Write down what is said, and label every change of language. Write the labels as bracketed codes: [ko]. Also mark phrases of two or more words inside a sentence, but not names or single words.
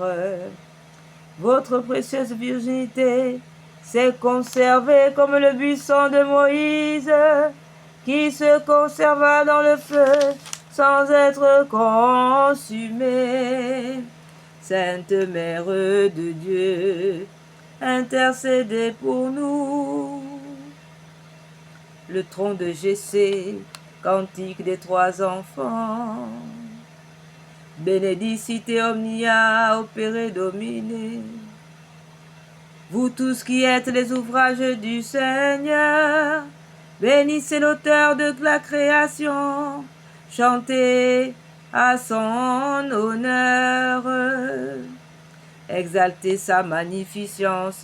[fr] Votre précieuse virginité s'est conservée comme le buisson de Moïse, qui se conserva dans le feu sans être consumé. Sainte Mère de Dieu, intercédez pour nous. Le tronc de Jessé, cantique des 3 enfants. [la] Benedicite omnia opere Domine. [fr] Vous tous qui êtes les ouvrages du Seigneur, bénissez l'auteur de la création, chantez à son honneur, exaltez sa magnificence.